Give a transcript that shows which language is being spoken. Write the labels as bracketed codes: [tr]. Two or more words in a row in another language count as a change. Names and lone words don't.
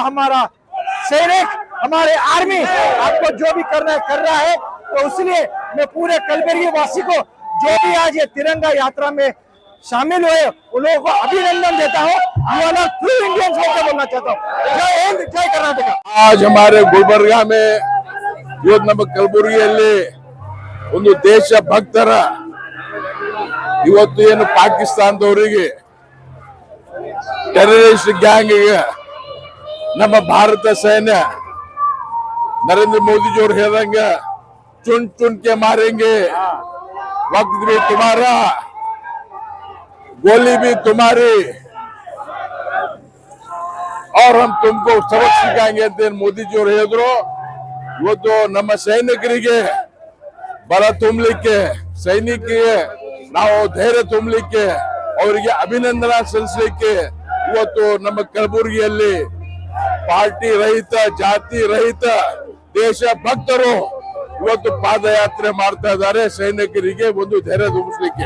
[hi] हमारा सैनिक, हमारे आर्मी आपको जो भी करना है कर रहा है, तो इसलिए मैं पूरे कलबुर्गी वासी को जो भी आज ये तिरंगा यात्रा में शामिल हुए उन लोगों को अभिनंदन देता हूँ। [en] true Indians [hi] होकर बोलना चाहता हूँ। जय हिंद, जय कर्नाटक। आज हमारे गुलबर्गा में [kn] ಇವತ್ತು ನಮ್ಮ ಕಲಬುರಗಿಯಲ್ಲಿ ಒಂದು ದೇಶ ಭಕ್ತರ ಇವತ್ತು ಏನು ಪಾಕಿಸ್ತಾನದವರಿಗೆ [en] terrorist gangge [kn] ನಮ್ಮ ಭಾರತ ಸೈನ್ಯ नरेंद्र मोदी जी ಹೇಳ್ದಂಗ [hi] चुन के मारेंगे, वक्त भी तुम्हारा, गोली भी तुम्हारी, और हम तुमको सबक सिखाएंगे [kn] ಅಂತ ಮೋದಿ जी ಹೇಳಿದ್ರು। ಇವತ್ತು ನಮ್ಮ ಸೈನಿಕರಿಗೆ ಬಲ ತುಂಬಲಿಕ್ಕೆ, ಸೈನಿಕರಿಗೆ ನಾವು ಧೈರ್ಯ ತುಂಬಲಿಕ್ಕೆ, ಅವರಿಗೆ ಅಭಿನಂದನಾ ಸಲ್ಲಿಸಲಿಕ್ಕೆ ಇವತ್ತು ನಮ್ಮ ಕಲಬುರಗಿಯಲ್ಲಿ ಪಾರ್ಟಿ ರಹಿತ, ಜಾತಿ ರಹಿತ ದೇಶ ಭಕ್ತರು ಇವತ್ತು ಪಾದಯಾತ್ರೆ ಮಾಡ್ತಾ ಇದ್ದಾರೆ, ಸೈನಿಕರಿಗೆ ಒಂದು ಧೈರ್ಯ ತುಂಬಿಸಲಿಕ್ಕೆ।